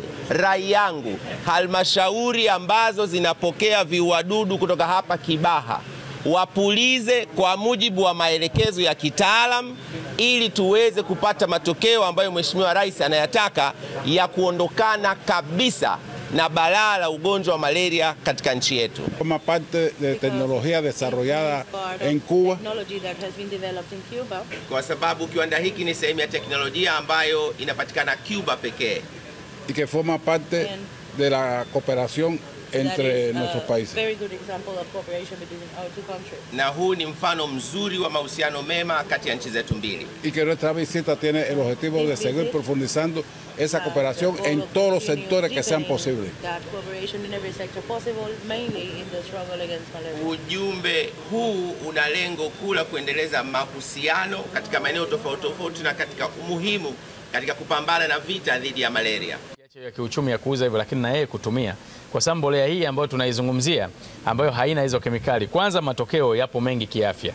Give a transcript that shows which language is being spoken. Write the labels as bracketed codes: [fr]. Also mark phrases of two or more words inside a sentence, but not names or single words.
[sw] Rai yangu, halmashauri ambazo zinapokea viuadudu kutoka hapa Kibaha wapulize kwa mujibu wa maelekezo ya kitaalam ili tuweze kupata matokeo ambayo Mheshimiwa Rais anayataka ya kuondokana kabisa na balaa la ugonjwa wa malaria katika nchi yetu. [es] Forma parte de tecnología desarrollada en Cuba. [sw] Kwa sababu kiwanda hiki ni sehemu ya teknolojia ambayo inapatikana Cuba pekee. [es] Y que forma parte de la cooperación entre nuestros países. [sw] Na huu ni mfano mzuri wa mahusiano mema kati ya nchi zetu mbili. [es] Y que nuestra visita tiene el objetivo de seguir profundizando esa cooperación en todos los sectores que sean posibles. [sw] Ujumbe huu una lengo kuu la kuendeleza mahusiano katika maeneo tofauti tofauti na katika umuhimu katika kupambana na vita dhidi ya malaria. Ya kiuchumi ya kuuza hivyo, lakini na yeye kutumia, kwa sababu mbolea hii ambayo tunaizungumzia ambayo haina hizo kemikali, kwanza matokeo yapo mengi kiafya.